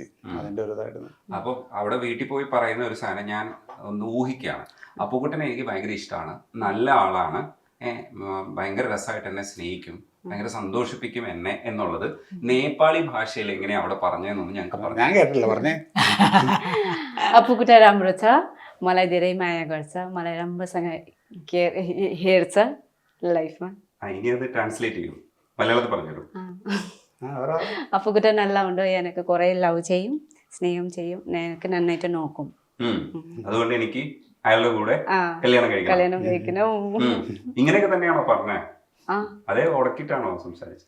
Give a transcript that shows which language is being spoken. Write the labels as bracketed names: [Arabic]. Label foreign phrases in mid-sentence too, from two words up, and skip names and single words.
[Malayalam] അതിന്റെ ഒരു ഇതായിരുന്നു. അപ്പൊ അവിടെ വീട്ടിൽ പോയി പറയുന്ന ഒരു സാധനം ഞാൻ ഒന്ന് ഊഹിക്കുകയാണ്. അപ്പുക്കുട്ടനെ എനിക്ക് ഭയങ്കര ഇഷ്ടമാണ്, നല്ല ആളാണ്, ഭയങ്കര രസമായിട്ട് എന്നെ സ്നേഹിക്കും, ഭയങ്കര സന്തോഷിപ്പിക്കും എന്നെ എന്നുള്ളത് നേപ്പാളി ഭാഷയിൽ എങ്ങനെയാ അവിടെ പറഞ്ഞതെന്നൊന്നും ഞങ്ങൾക്ക് പറഞ്ഞു. ഞാൻ കേട്ടില്ല, പറഞ്ഞേ. [Nepali] अपुकुटा राम्रो छ, मलाई धेरै माया गर्छ, मलाई राम्रोसँग हेर्छ लाइफमा. [Malayalam] ഇനി അത് ട്രാൻസ്ലേറ്റ് ചെയ്യും, മലയാളത്തിൽ പറഞ്ഞു. അപ്പുക്കുട്ടൻ നല്ല ഉണ്ട്, എനിക്ക് കുറെ ലവ് ചെയ്യും, സ്നേഹം ചെയ്യും, എനിക്ക് നന്നായിട്ട് നോക്കും. അതുകൊണ്ട് എനിക്ക് അയാളുടെ കൂടെ കല്യാണം കഴിക്കണം. ഇങ്ങനെയൊക്കെ തന്നെയാണോ പറഞ്ഞേ? അതേ ഉടക്കിട്ടാണോ സംസാരിച്ചത്?